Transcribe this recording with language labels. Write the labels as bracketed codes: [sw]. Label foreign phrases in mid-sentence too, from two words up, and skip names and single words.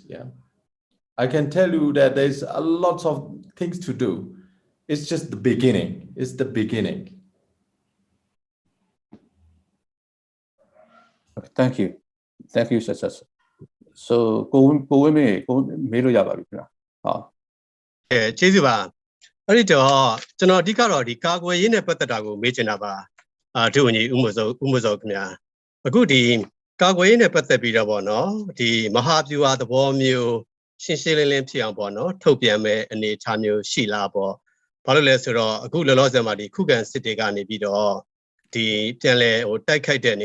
[en] Yeah, I can tell you that there's a lot of things to do. It's just the beginning. It's the beginning. Thank you, Sir. So, go me lo ya ba bi kya. Ha. [my] ကျေးဇူးပါအဲ့ဒီတော့ကျွန်တော်အဓိကတော့ဒီကာကွယ်ရေးနဲ့ပတ်သက်တာကိုမေးချင်တာပါဒုဝန်ကြီးဦးမစောခင်ဗျာအခုဒီကာကွယ်ရေးနဲ့ပတ်သက်ပြီးတော့ပေါ့နော်ဒီမဟာဗျူဟာသဘောမျိုးရှင်းရှင်းလင်းလင်း ဖြစ်အောင်ပေါ့နော်ထုတ်ပြန်မဲ့အနေအထားမျိုးရှိလားပေါ့ဘာလို့လဲဆိုတော့အခုလောလောဆယ်မှာဒီခုခံစစ်တွေကနေပြီးတော့ဒီပြန်လဲဟိုတိုက်ခိုက်တဲ့အနေ